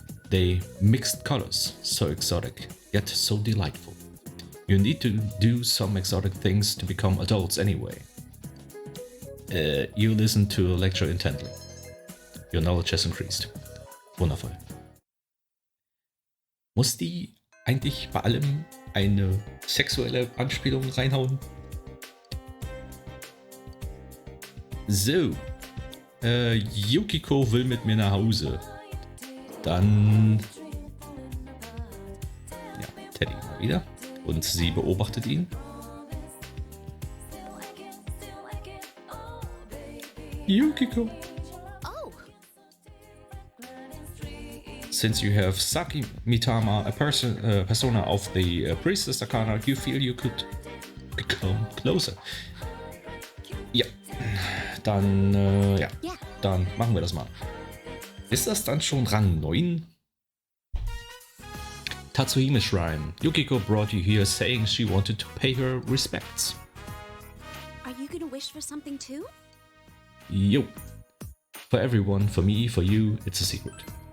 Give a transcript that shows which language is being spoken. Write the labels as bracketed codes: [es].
[en] They mixed colors, so exotic, yet so delightful. You need to do some exotic things to become adults anyway. You listen to a lecture intently. Your knowledge has increased. [de] Wundervoll. Muss die eigentlich bei allem eine sexuelle Anspielung reinhauen? So. Yukiko will mit mir nach Hause. Dann... Ja, Teddy mal wieder. Und sie beobachtet ihn. Yukiko. [en] Since you have Saki Mitama, a persona of the Priestess Arcana, you feel you could become closer. [de] Ja, dann, dann machen wir das mal. Ist das dann schon Rang 9? [en] Tatsuhime Shrine. Yukiko brought you here saying she wanted to pay her respects. Are you gonna wish for something too? [de] Jo. [en] For everyone, for me, for you, it's a secret.